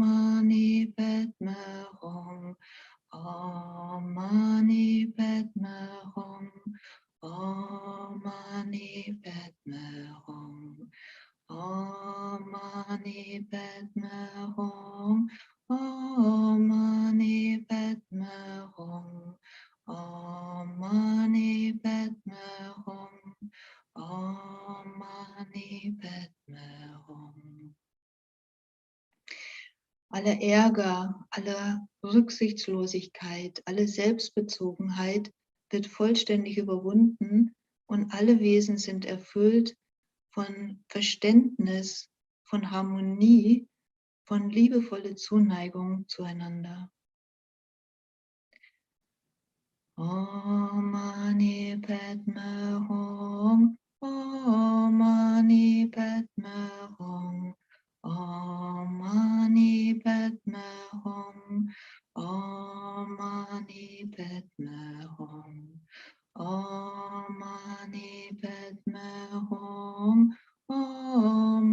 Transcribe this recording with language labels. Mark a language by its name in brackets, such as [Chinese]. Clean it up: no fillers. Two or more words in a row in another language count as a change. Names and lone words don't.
[Sanskrit] मणि पद्मे हूँ, ॐ मणि पद्मे हूँ, ॐ मणि पद्मे हूँ, ॐ मणि पद्मे हूँ, ॐ मणि पद्मे हूँ, ॐ मणि पद्मे हूँ, ॐ मणि पद्मे हूँ. [German] Alle Ärger, alle Rücksichtslosigkeit, alle Selbstbezogenheit wird vollständig überwunden und alle Wesen sind erfüllt von Verständnis, von Harmonie, von liebevoller Zuneigung zueinander. [Sanskrit] ॐ मणि पद्मे हूँ, ॐ मणि पद्मे हूँ, ॐ मणि पद्मे हूँ, ॐ मणि पद्मे हूँ, ॐ मणि पद्मे हूँ, ॐ